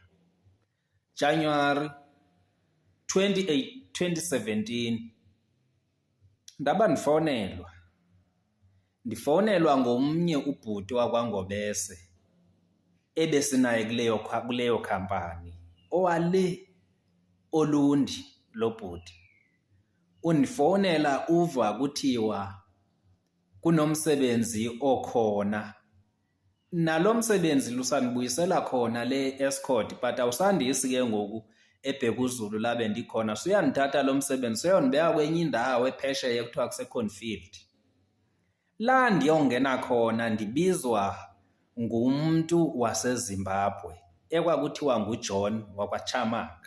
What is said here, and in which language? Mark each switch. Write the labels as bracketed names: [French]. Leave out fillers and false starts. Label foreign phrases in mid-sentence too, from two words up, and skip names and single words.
[Xhosa] January 2017 ndaba ndifonelwa ngomnye ubhuti wakwaNgobese ebesinaye kuleyo khampani owale Olundi lo bhuti. Undifonela uva kuthiwa kunomsebenzi okhona. Nalo msebenzi lusandibuyisela khona le Escort but awusandisi ke ngoku eBhekuzulu la bendikhona. Suyandithatha lo msebenzi seyondibeka kwenye indawo ephesheya ekuthiwa kuseConfield. La ndiyongena khona ndibizwa ngumntu waseZimbabwe ekwakuthiwa nguJohn wakwaChamaka.